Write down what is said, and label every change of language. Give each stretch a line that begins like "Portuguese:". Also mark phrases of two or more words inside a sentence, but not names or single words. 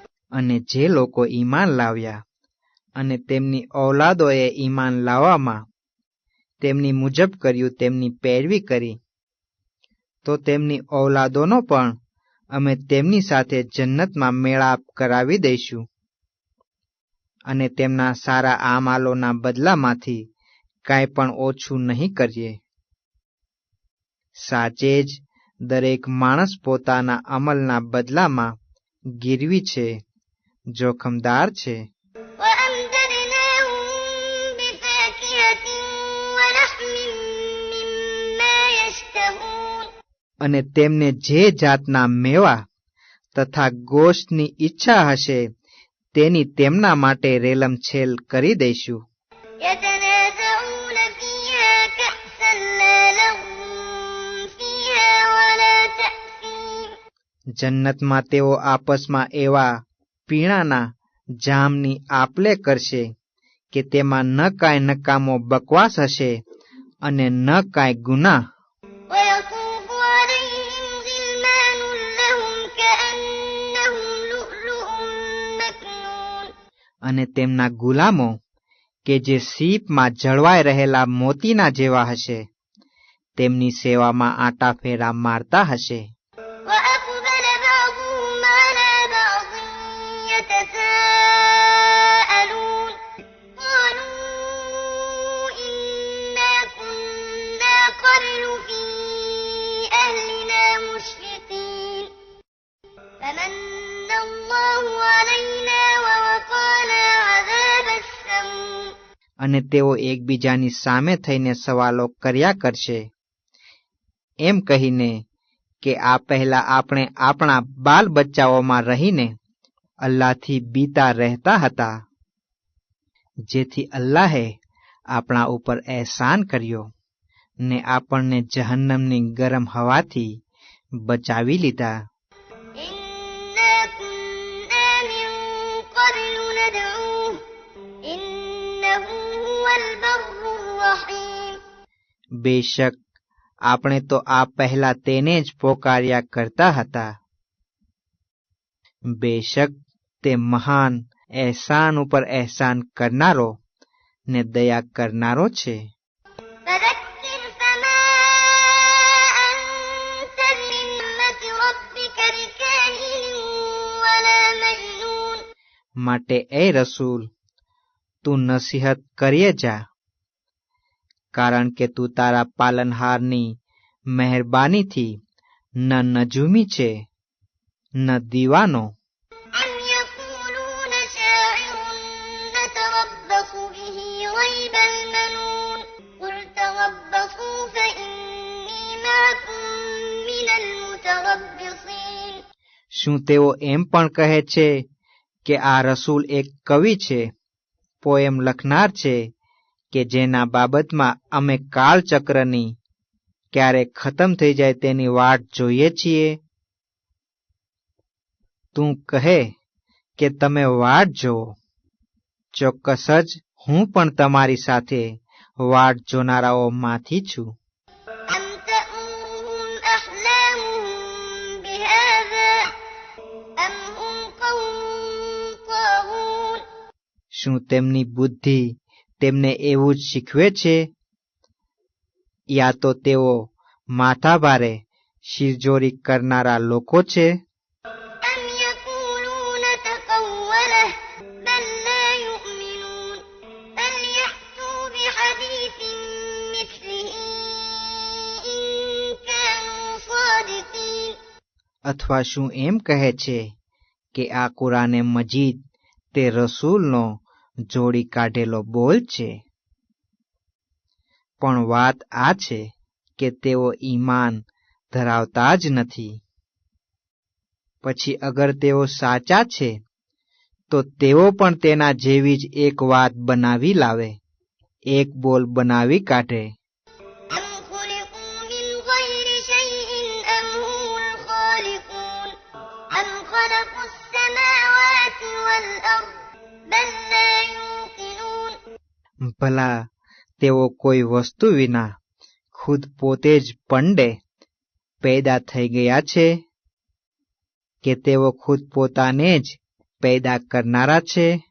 Gujarati: અને જે લોકો ઈમાન લાવ્યા અને તેમની ઔલાદોએ ઈમાન લાવવામાં તેમની મુજબ કર્યું, તેમની પેરવી કરી, તો તેમની ઔલાદોનો પણ અમે તેમની સાથે જન્નતમાં મેળાપ કરાવી દઈશું અને તેમના સારા આમાલોના બદલામાંથી કાંઈ પણ ઓછું નહીં કરીએ. સાચે જ દરેક માણસ પોતાના અમલના બદલામાં ગીરવી છે, જોખમદાર છે.
Arabic: وأمددناهم بفاكهة ولحم مما يشتهون.
Gujarati: અને તેમને જે જાતના મેવા તથા ગોશતની ઈચ્છા હશે તેની તેમના માટે રેલમછેલ કરી દઈશું.
Arabic: يتنازعون فيها كأسا لا لغو فيها ولا تأثيم.
Gujarati: જન્નતમાં તેઓ આપસમાં એવા પીણાના જામની આપલે કરશે કે તેમાં ન કાંઈ નકામો બકવાસ હશે અને ન કાંઈ ગુનાહ.
Arabic: ويطوف عليهم غلمان لهم كأنهم لؤلؤ مكنون.
Gujarati: અને તેમના ગુલામો કે જે સીપમાં જળવાઈ રહેલા મોતીના જેવા હશે, તેમની સેવામાં આંટા ફેરા મારતા હશે.
Arabic: وأقبل بعضهم على بعض يتساءلون قالوا إنا كنا قبل في أهلنا مشفقين فمن الله علينا ووقانا عذاب السموم.
Gujarati: અને તેઓ એકબીજાની સામે થઈને સવાલો કર્યા કરશે, એમ કહીને કે આ પહેલા આપણે આપણા બાલ બચ્ચાઓમાં રહીને અલ્લાહથી બીતા રહેતા હતા, જેથી અલ્લાહે આપણા ઉપર એહસાન કર્યો ને આપણને જહન્નમની ગરમ હવાથી બચાવી લીધા.
Arabic: إنا كنا من قبل ندعوه إنه هو البر الرحيم.
Gujarati: બેશક આપણે તો આ પહેલા તેને જ પોકાર્યા કરતા હતા. બેશક તે મહાન એહસાન ઉપર એહસાન કરનારો ને દયા કરનારો છે.
Arabic: فذكر فما أنت بنعمة ربك بكاهن ولا مجنون.
Gujarati: માટે એ રસૂલ, તું નસીહત કરીએ જા, કારણ કે તું તારા પાલનહારની મહેરબાનીથી ન નજૂમી છે ન દીવાનો.
Arabic: أم يقولون شاعر نتربص به ريب المنون قل تربصوا فإني معكم من المتربصين.
Gujarati: શું તેઓ એમ પણ કહે છે કે આ રસૂલ એક કવિ છે, પોએમ લખનાર છે કે જેના બાબતમાં અમે કાળચક્રની ક્યારે ખતમ થઈ જાય તેની વાટ જોઈએ છીએ? તું કહે કે તમે વાટ જોવો, ચોક્કસ જ હું પણ તમારી સાથે વાટ જોનારાઓમાંથી છું.
Arabic: أم تأمرهم أحلامهم بهذا أم هم قوم طاغون.
Gujarati: શું તેમની બુદ્ધિ તેમને એવું જ શીખવે છે, યા તો તેઓ માથાભારે શિરજોરી કરનારા લોકો છે?
Arabic: أم يقولون تقوله بل لا يؤمنون فليأتوا بحديث مثله إن كانوا صادقين.
Gujarati: અથવા શું એમ કહે છે કે આ કુરાને મજીદ તે રસૂલનો જોડી કાઢેલો બોલ છે? પણ વાત આ છે કે તેઓ ઈમાન ધરાવતા જ નથી. પછી અગર તેઓ સાચા છે તો તેઓ પણ તેના જેવી જ એક વાત બનાવી લાવે, એક બોલ બનાવી કાઢે.
Arabic: أم خلقوا من غير شيء أم هم الخالقون أم خلقوا السماوات والأرض بل لا يوقنون.
Gujarati: ભલા તેઓ કોઈ વસ્તુ વિના ખુદ પોતે જ પંડે પેદા થઈ ગયા છે કે તેઓ ખુદ પોતાને જ પેદા કરનારા છે?